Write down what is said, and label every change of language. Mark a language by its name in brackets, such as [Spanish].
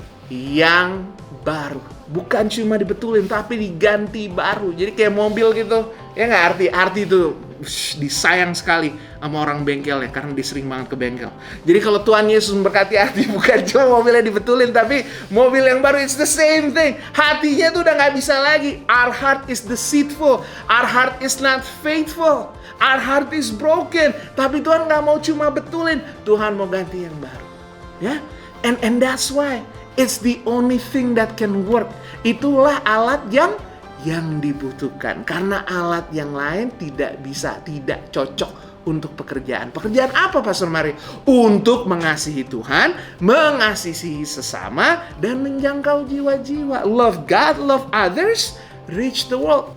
[Indonesian] Yang baru, bukan cuma dibetulin tapi diganti baru. Jadi kayak mobil gitu, ya nggak, arti itu disayang sekali sama orang bengkelnya karena dia sering banget ke bengkel. Jadi kalau Tuhan Yesus memberkati hati, bukan cuma mobilnya dibetulin tapi mobil yang baru, [English] it's the same thing. [Indonesian] Hatinya tuh udah nggak bisa lagi. [English] Our heart is deceitful, our heart is not faithful, our heart is broken. [Indonesian] Tapi Tuhan nggak mau cuma betulin, Tuhan mau ganti yang baru, ya. [English] And that's why it's the only thing that can work. [Indonesian] Itulah alat yang dibutuhkan. Karena alat yang lain tidak cocok untuk pekerjaan. Pekerjaan apa, Pastor Mari? Untuk mengasihi Tuhan, mengasihi sesama, dan menjangkau jiwa-jiwa. [English] Love God, love others, reach the world.